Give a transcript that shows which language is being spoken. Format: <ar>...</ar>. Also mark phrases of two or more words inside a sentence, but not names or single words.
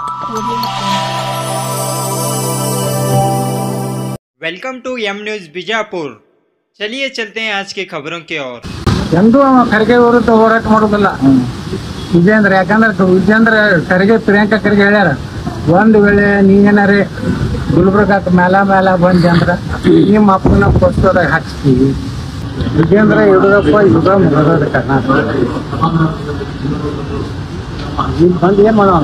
<en>Welcome to M News Bijapur.</en> <hi>चलिए चलते हैं आज की खबरों की ओर।</hi> <kn>ಎಂದೂ ಖರ್ಗೆ ವಿರುದ್ಧ ಹೋರಾಟ ಮಾಡೋದಿಲ್ಲ ವಿಜೇಂದ್ರ. ಯಾಕಂದ್ರೆ ವಿಜೇಂದ್ರ ಖರ್ಗೆ ಪ್ರಿಯಾಂಕಾ ಖರ್ಗೆ ಹೇಳ್ಯಾರ, ಒಂದ್ ವೇಳೆ ನೀನೇನಾರೆ ಗುಲ್ಬರ್ಗಕ್ಕೆ ಮೇಲ ಬಂದೆ ಅಂದ್ರ ನಿಮ್ಮ ಅಪ್ಪನ ಪೋಸ್ಟರ್ದಾಗ ಹಾಕ್ಸ್ತೀವಿ. ವಿಜೇಂದ್ರ ಯಡಿಯೂರಪ್ಪ ಯುಗ ಮುಗದ ಕರ್ನಾಟಕ ಬಂದು ಏನ್ ಮಾಡೋಣ,</kn>